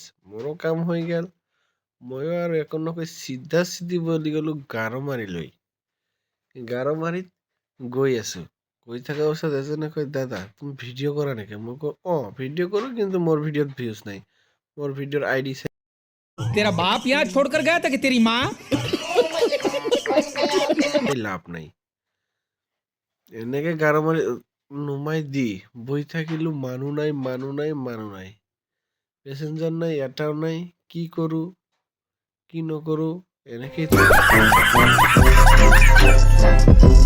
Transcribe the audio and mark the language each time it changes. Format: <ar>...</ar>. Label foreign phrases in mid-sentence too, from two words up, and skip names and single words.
<as>মোৰো কাম হৈ গ'ল। ময়ো আৰু একো নকৈ চিধা চিধি বুলি গ'লো গাৰোমাৰীলৈ। গাৰোমাৰীত গৈ আছোঁ, গৈ থকা অৱস্থাত এজনে কয় দাদা তুমি ভিডিঅ' কৰা নেকি? মই কওঁ ভিডিঅ' কৰোঁ, কিন্তু মোৰ ভিডিঅ'ত ভিউজ নাই। মোৰ ভিডিঅ'ৰ ID</as> <hi>तेरा बाप यहाँ छोड़कर गया था कि तेरी माँ?</hi> <as>লাভ নাই। এনেকে গাৰোমাৰী নুমাই দি বহি থাকিলোঁ। মানুহ নাই, মানুহ নাই, মানুহ নাই, পেচেঞ্জাৰ নাই, এটাও নাই। কি কৰোঁ কি নকৰোঁ এনেকেই</as>